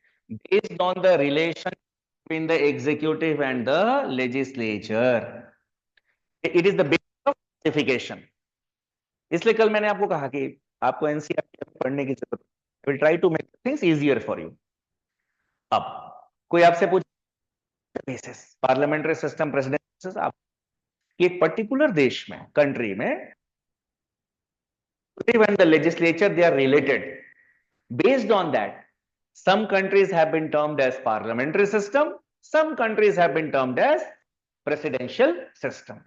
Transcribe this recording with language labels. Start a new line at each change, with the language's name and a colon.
English: Based on the relation between the executive and the legislature, it is the basis of classification.
Hindi: इसलिए कल मैंने आपको कहा कि आपको एनसीईआरटी पढ़ने की जरूरत है.
English: I will try to make things easier for you.
Hindi: अब कोई आपसे पूछे basis parliamentary system, presidential system, आप एक पर्टिकुलर देश में, कंट्री में,
English: when the legislature they are related, based on that some countries have been termed as parliamentary system, some countries have been termed as presidential system.